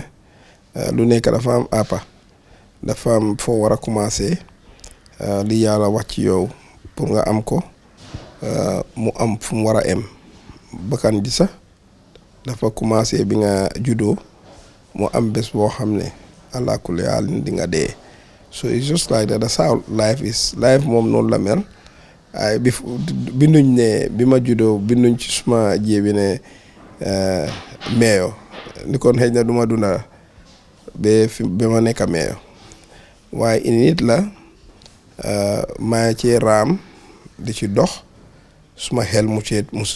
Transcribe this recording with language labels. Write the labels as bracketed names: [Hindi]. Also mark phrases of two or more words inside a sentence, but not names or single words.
[Wolof] lu nekk dafa am àppa dafa am foo war a commencé li yàlla wax ci yow pour nga am ko mu am fu mu war a em bakkan ji sax dafa commencé bi nga juddoo mu am bés boo xam ne [Arabic] الله كل حال [Wolof] di nga dee so [English] it's just like that that's how life is life [Wolof] moom noonu la mel ay binduñ ne bi ma juddoo binduñ ci suma jéebi ne meeyo ni kon xëy na du ma dunda ba ma nekk meeyo waaye nit la maa ci raam di ci dox suma xel musu